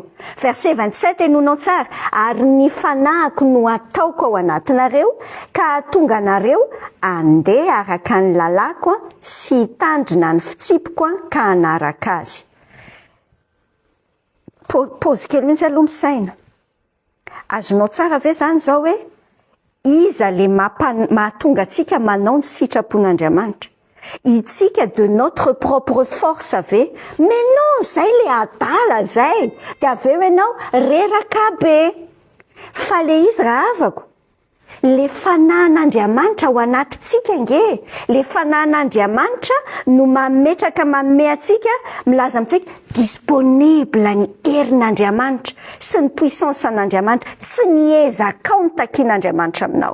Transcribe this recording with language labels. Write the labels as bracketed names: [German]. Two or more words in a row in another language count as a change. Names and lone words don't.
[Malagasy] Verset 27 enonao tsara, ary ny fanahiko no ataoko ao anatinareo ka hatonga anareo andeha araka ny lalako sy hitandrina ny fitsipiko ka hanaraka azy. Pôzy kely mihitsy aloha misaina. Azonao tsara ve zany zao hoe iza le mahatonga atsika manao ny sitrapon'Andriamanitra? Itsika [French] de notre propre force [Malagasy] ave? [French] Mais non, [Malagasy] zay le adala zay. Dia aveo ianao reraka be. Fa le izy raha avako le fanahin'Andriamanitra ao anatitsika nge. Le fanahin'Andriamanitra no mametraka manome atsika, milaza amintsika disponible ny herin'Andriamanitra sy ny puissance an'Andriamanitra, tsy ny ezaka ny takian'Andriamanitra aminao.